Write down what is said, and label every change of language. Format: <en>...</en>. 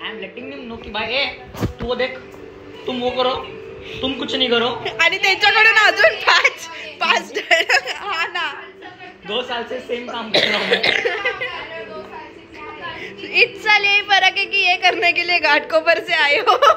<en>I am letting him know</en> <hi>कि भाई ए तू वो देख, तुम वो करो, तुम कुछ नहीं करो.</hi> <mr>आणि त्याच्याकडून अजून पाच डायलॉग. हा ना,</mr> <hi>2 साल से सेम काम कर रहा हूँ. इस साल यही फर्क है कि ये करने के लिए घाटकोपर से आए हो.</hi>